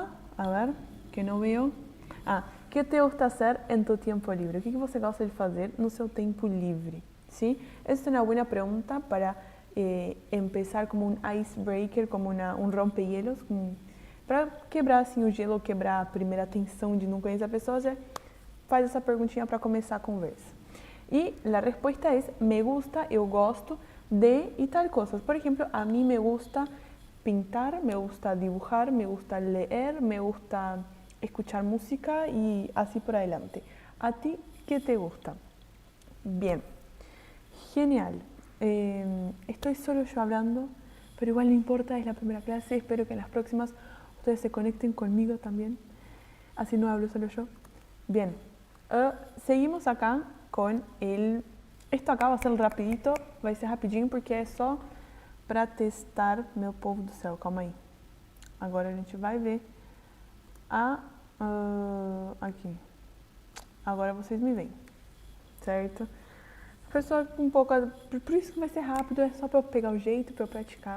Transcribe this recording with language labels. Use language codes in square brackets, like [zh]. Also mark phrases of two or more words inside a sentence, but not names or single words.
[es] A ver, que no veo. ¿Qué te gusta hacer en tu tiempo libre? [pt] O que você gosta de fazer no seu tempo livre? [es] ¿Sí? Esta es una buena pregunta para empezar como un icebreaker, como un rompehielos, [pt] para quebrar assim o gelo, quebrar a primeira tensão de não conhecer a pessoa, já faz essa perguntinha para começar a conversa. E a resposta é, [es] me gusta, [pt] eu gosto de e tal coisas. Por exemplo, a mim [es] me gusta pintar, me gusta dibujar, me gusta leer, me gusta escuchar música y así por adelante. ¿A ti qué te gusta? Bien, genial. Estoy solo yo hablando, pero igual no importa, es la primera clase, espero que en las próximas ustedes se conecten conmigo también, así no hablo solo yo. Bien, seguimos acá con esto acá va a ser rapidito, [pt] vai ser rapidinho porque é só para testar, meu povo do céu, calma aí. Agora a gente vai ver aqui. Agora vocês me veem, certo? Foi só um pouco, por isso que vai ser rápido, é só para eu pegar o jeito, para eu praticar.